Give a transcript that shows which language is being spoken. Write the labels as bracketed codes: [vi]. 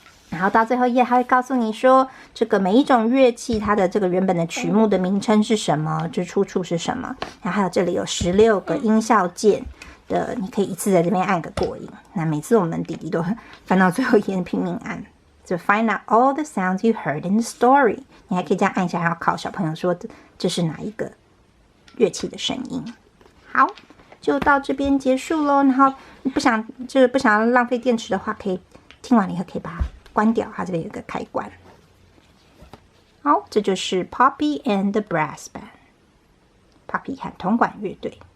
[zh] 然后到最后一页，它会告诉你说，这个每一种乐器它的这个原本的曲目的名称是什么，之出处是什么。然后还有这里有16个音效键的，你可以一次在这边按个过瘾。那每次我们弟弟都翻到最后一页拼命按。 [en] So find out all the sounds you heard in the story。 [zh] 你还可以这样按一下，然后考小朋友说这是哪一个乐器的声音。好，就到这边结束咯。然后不想要浪费电池的话，可以听完了以后可以把它关掉，它这边有个开关。好，这就是 Poppy and the Brass Band， Poppy 和铜管乐队。